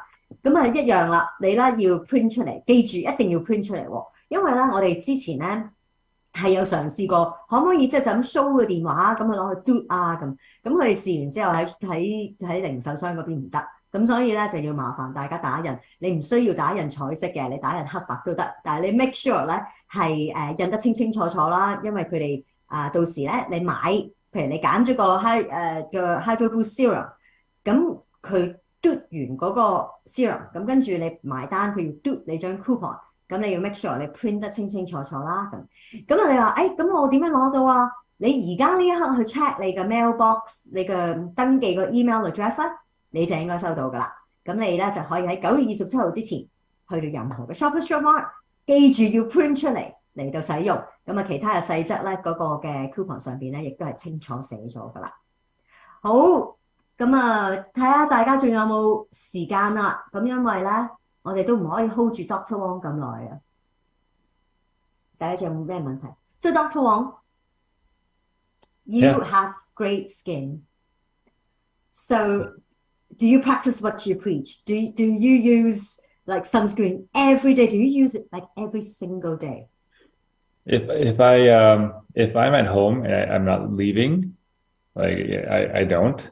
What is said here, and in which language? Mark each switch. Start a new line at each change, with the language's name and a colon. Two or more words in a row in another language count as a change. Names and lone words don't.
Cantonese: 咁啊一樣啦，你咧要 print 出嚟，記住一定要 print 出嚟喎，因為咧我哋之前咧係有嘗試過，可唔可以即係就咁 show 個電話咁去攞去 do 啊咁，咁佢哋試完之後喺零售商嗰邊唔得，咁所以咧就要麻煩大家打印，你唔需要打印彩色嘅，你打印黑白都得，但係你
English: make sure
Cantonese: 咧係印得清清楚楚啦，因為佢哋到時咧你買，譬如你揀咗個 Hydro Boost Serum，咁佢嘟完嗰個 serum， 咁跟住你埋單，佢要嘟你張 coupon， 咁你要
English: make sure
Cantonese: 你 print 得清清楚楚啦。咁啊你話咁我點樣攞到啊？你而家呢一刻去 check 你嘅 mailbox， 你嘅登記個
English: email address
Cantonese: 咧，你就應該收到噶啦。咁你咧就可以喺9月27號之前去到任何嘅 Shoppers Drug Mart，記住要 print 出嚟到使用。咁啊其他嘅細則咧嗰個嘅 coupon 上邊咧亦都係清楚寫咗噶啦。好。咁啊，睇下大家仲有冇時間啦。咁因為咧，我哋都唔可以 hold 住 Dr. Wong 咁耐啊。大家仲有冇咩問題 ？So Dr.
English: Wong, you have great skin. So do you practice what you preach? Do you use like sunscreen every day? Do you use it like every single day? If I'm at home and I'm not leaving, like I don't.